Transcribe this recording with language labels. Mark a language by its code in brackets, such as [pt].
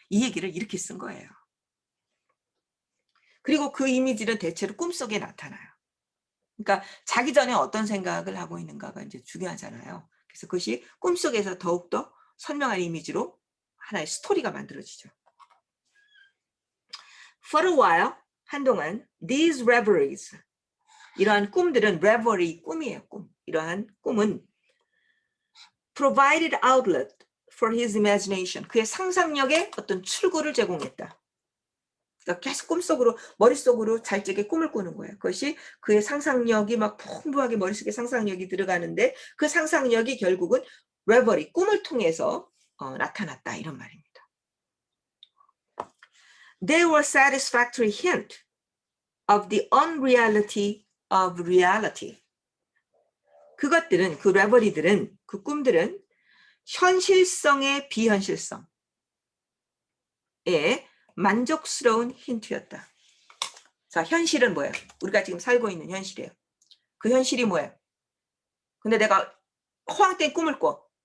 [ko] 이 얘기를 이렇게 쓴 거예요. 그리고 그 이미지는 대체로 꿈속에 나타나요. 그러니까 자기 전에 어떤 생각을 하고 있는가가 이제 중요하잖아요. 그래서 그것이 꿈속에서 더욱더 선명한 이미지로 하나의 스토리가 만들어지죠. [en] For a while, [ko] 한동안, [en] these reveries, [ko] 이러한 꿈들은, [en] reverie, [ko] 꿈이에요, 꿈. 이러한 꿈은 [en] provided outlet for his imagination, [ko] 그의 상상력에 어떤 출구를 제공했다. 그러니까 계속 꿈속으로, 머릿속으로 잘 적에 꿈을 꾸는 거예요. 그것이 그의 상상력이 막 풍부하게 머릿속에 상상력이 들어가는데 그 상상력이 결국은 reverie, 꿈을 통해서 나타났다, 이런 말입니다. [en] They were satisfactory hint of the unreality of reality. [ko] 그것들은, 그 reverie들은, 그 꿈들은 현실성의 비현실성에 만족스러운 힌트였다. 자, 현실은 뭐예요? 우리가 지금 살고 있는 현실이에요. 그 현실이 뭐예요? 근데 내가 허황된 꿈을 꿔.